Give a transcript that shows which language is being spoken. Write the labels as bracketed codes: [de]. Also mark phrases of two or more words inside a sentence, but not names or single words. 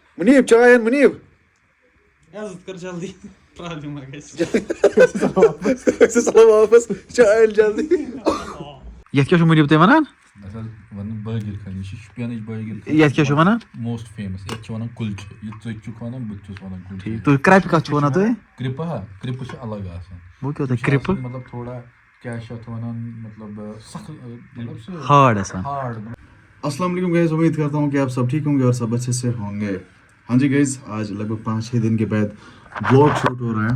[ks] मुनीब चाय अन मुनीब [hi] कर जल्दी प्रॉब्लम आ गई चलो वापस [ks] चाय अन जल्दी यत क्या मुनीब ते वनान बागिर खान शुपियन बागिर यत क्या वनान [en] most famous [ks] ये वनान कुल्च ये चुक वनान बच्चुस वनान कुल्च तो क्रैप का वनान तुम क्रिप क्रिप अलग आसान [hi] वो क्या होता है क्रिप मतलब थोड़ा क्या वनान मतलब सख्त मतलब [ks] हार्ड आसान हार्ड। [ar] السلام عليكم [hi] गाइस, उम्मीद करता हूँ कि आप सब ठीक होंगे और सब अच्छे से होंगे। हाँ जी गाइस, आज लगभग 5-6 दिन के बाद व्लॉग शूट हो रहा है।